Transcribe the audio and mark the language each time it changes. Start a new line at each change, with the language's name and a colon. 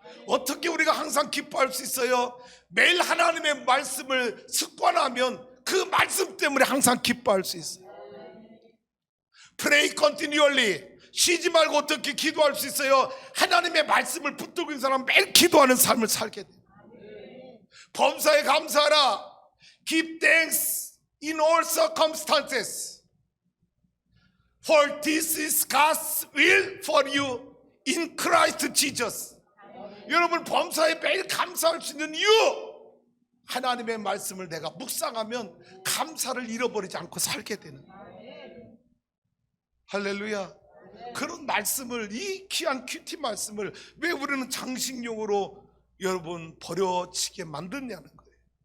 Korean: 어떻게 우리가 항상 기뻐할 수 있어요? 매일 하나님의 말씀을 습관하면 그 말씀 때문에 항상 기뻐할 수 있어요.
English: Pray continually.
Korean: 쉬지 말고 어떻게 기도할 수 있어요? 하나님의 말씀을 붙들고 있는 사람 매일 기도하는 삶을 살게 돼요. 범사에 감사하라.
English: Give thanks in all circumstances. For this is God's will for you in Christ Jesus.
Korean: 여러분 범사에 매일 감사할 수 있는 이유, 하나님의 말씀을 내가 묵상하면 감사를 잃어버리지 않고 살게 되는 거예요. 할렐루야. 그런 말씀을, 이 귀한 큐티 말씀을 왜 우리는 장식용으로 여러분 버려치게 만드냐는 거예요.